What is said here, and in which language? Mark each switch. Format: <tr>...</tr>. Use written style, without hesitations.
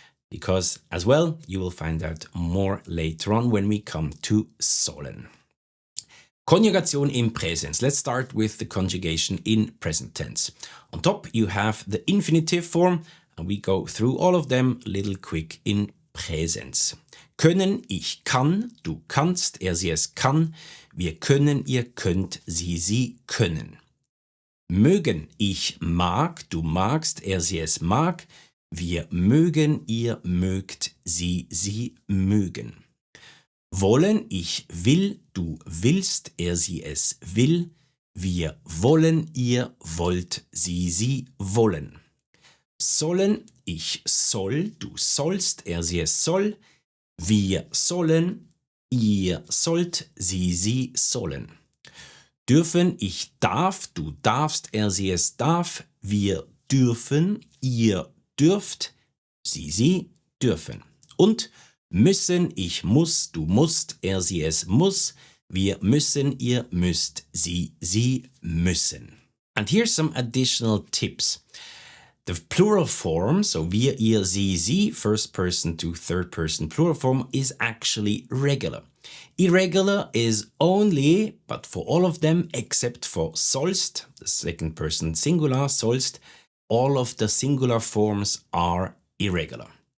<en>Because as well, you will find out more later on when we come to sollen. Conjugation in presence. Let's start with the conjugation in present tense. On top, you have the infinitive form, and we go through all of them a little quick in presence.</en> <de>Können, ich kann, du kannst, er, sie, es kann, wir können, ihr könnt, sie können. Mögen, ich mag, du magst, er, sie, es mag, wir mögen, ihr mögt, sie mögen. Wollen, ich will, du willst, er, sie, es will, wir wollen, ihr wollt, sie wollen. Sollen, ich soll, du sollst, er, sie, es soll, wir sollen, ihr sollt, sie sollen. Dürfen, ich darf, du darfst, er, sie, es darf, wir dürfen, ihr dürft, sie dürfen. Und Müssen, ich muss, du musst, er, sie, es muss. Wir müssen, ihr müsst, sie müssen.</de> <en>And here's some additional tips. The plural form, so wir, ihr, sie, first person to third person plural form, is actually regular. Irregular is only, but for all of them, except for sollst, the second person singular, sollst, all of the singular forms are irregular.</en>